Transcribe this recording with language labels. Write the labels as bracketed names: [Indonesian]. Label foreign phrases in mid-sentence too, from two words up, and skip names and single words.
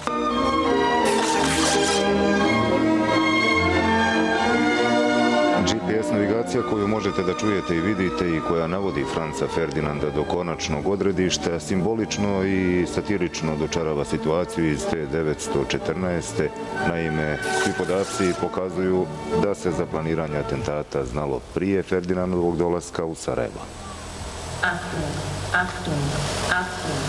[Bosnian] GPS navigacija koju možete da čujete i vidite i koja navodi Franca Ferdinanda do konačnog odredišta simbolično i satirično dočarava situaciju iz 1914. Naime, svi podaci pokazuju da se za planiranje atentata znalo prije Ferdinandovog dolaska u Sarajevo. [German] Achtung, Achtung, Achtung.